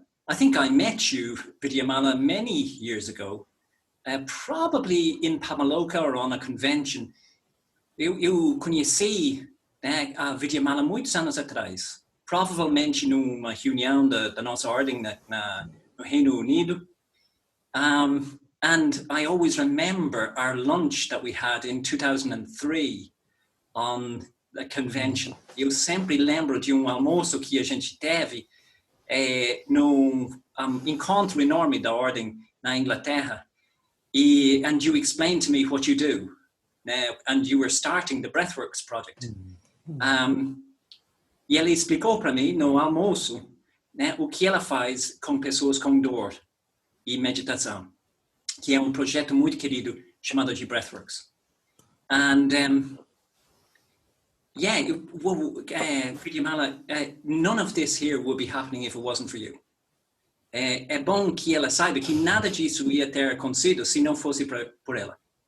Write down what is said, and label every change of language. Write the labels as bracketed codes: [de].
[en] I think I met you, Vidyamala, many years ago, probably in Pamaloka or on a convention. [pt] Eu conheci a Vidyamala muitos anos atrás, provavelmente numa reunião da nossa ordem no Reino Unido. [en] And I always remember our lunch that we had in 2003 on the convention. [pt] Eu sempre lembro de almoço que a gente teve num encontro enorme da ordem na Inglaterra. [en] And you explained to me what you do. And you were starting the Breathworks project. [pt] E ela explicou para mim no almoço, né, o que ela faz com pessoas com dor e meditação, que é projeto muito querido chamado de Breathworks. [en] And Vidyamala, none of this here would be happening if it wasn't for you. [pt] É bom que ela saiba que nada disso ia ter acontecido se não fosse por ela.